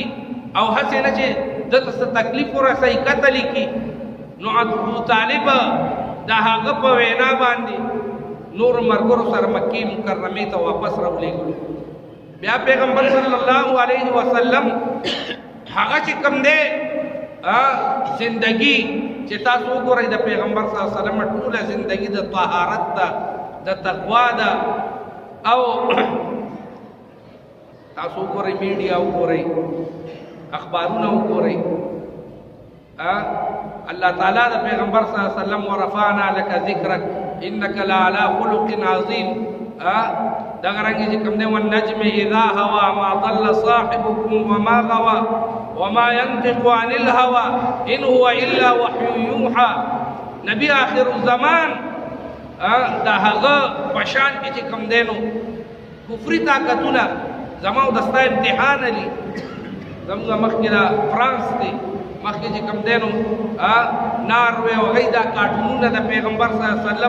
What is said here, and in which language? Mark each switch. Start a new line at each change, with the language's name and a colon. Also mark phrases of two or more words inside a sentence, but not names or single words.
Pashto: او هسې نه چې ده ته څه تکلیف ورسوي قتل یې کړي نو ابو طالب د هغه په وینا باندې نور ملګرو سره مکې مکرمې ته واپس راولېږلو بیا پیغمبر
Arabic: صلی الله علیه وسلم
Pashto: هغه چې کوم دی زندگی چې تاسو وګورئ د پیغمبر
Arabic: صلی الله علیه وسلم
Pashto: ټوله زندگی د طهارت ده د تقوا ده او تاسو وګورئ میډیا وګورئ اخبارونه وګورئ الله تعالی د پیغمبر
Arabic: صلی الله علیه وسلم
Pashto: ورفعنا
Arabic: لك ذکرک انك لعلى خلق عظیم
Pashto: دغه رنګ چې کوم دی
Arabic: والنجم اذا هوى ما ضل صاحبكم وما غوى وما ينطق عن الهوى ان هو الا وحي يوحى
Pashto: نبی آخر الزمان دا هغه پشان کې چې کوم دی نو کفري طاقتونه زما او دستا امتحان علی زموږ مخکې دا فرانس دی مخکې چې کوم دی نو ناروې او هغوی دا کارټونونه د پیغمبر
Arabic: صلی الله علیه وسلم